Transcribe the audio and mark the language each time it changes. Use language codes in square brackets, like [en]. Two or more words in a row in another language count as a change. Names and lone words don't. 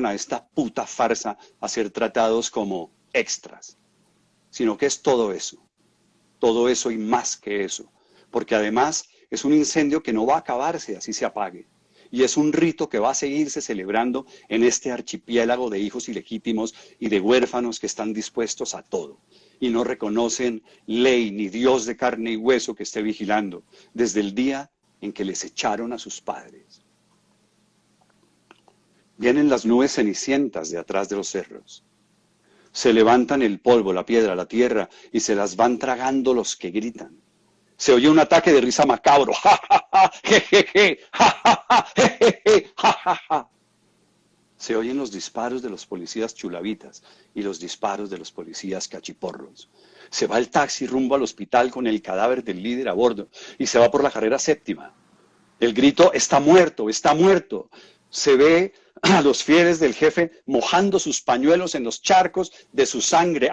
[es] a esta puta farsa a ser tratados como extras, sino que es todo eso y más que eso, porque además es un incendio que no va a acabarse así se apague, y es un rito que va a seguirse celebrando en este archipiélago de hijos ilegítimos y de huérfanos que están dispuestos a todo, y no reconocen ley ni Dios de carne y hueso que esté vigilando desde el día en que les echaron a sus padres. Vienen las nubes cenicientas de atrás de los cerros. Se levantan el polvo, la piedra, la tierra, y se las van tragando los que gritan. Se oye un ataque de risa macabro. ¡Ja, ja, ja! ¡Je, je, je! ¡Ja, ja, ja! ¡Je, je, je! ¡Ja, ja, ja! Se oyen los disparos de los policías chulavitas y los disparos de los policías cachiporros. Se va el taxi rumbo al hospital con el cadáver del líder a bordo y se va por la carrera séptima. El grito, está muerto, está muerto. Se ve a los fieles del jefe mojando sus pañuelos en los charcos de su sangre.